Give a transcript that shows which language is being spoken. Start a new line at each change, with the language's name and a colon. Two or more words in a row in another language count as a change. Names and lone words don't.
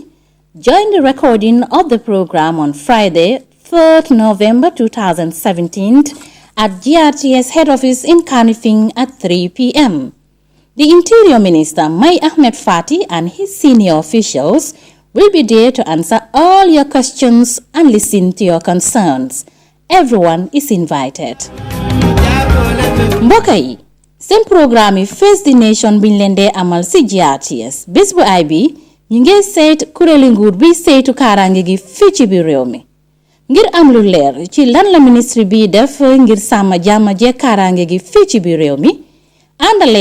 English: Join the recording of the program on Friday, 3rd November 2017 at GRTS head office in Kanifing at 3 p.m. The Interior Minister, Mai Ahmed Fati, and his senior officials will be there to answer all your questions and listen to your concerns. Everyone is invited.
Wolof: Mbokk yi, seen programme yi Face the Nation biñ leen dee amal ci GRTS bés bu ay bi ñu ngi seet kuréeli nguur bi saytu kaaraange gi fii ci biir réew mi ngir am lu leer ci lan la ministre bi def ngir sàmm jàmm jee kaaraange gi fii ci biir réew mi àndalee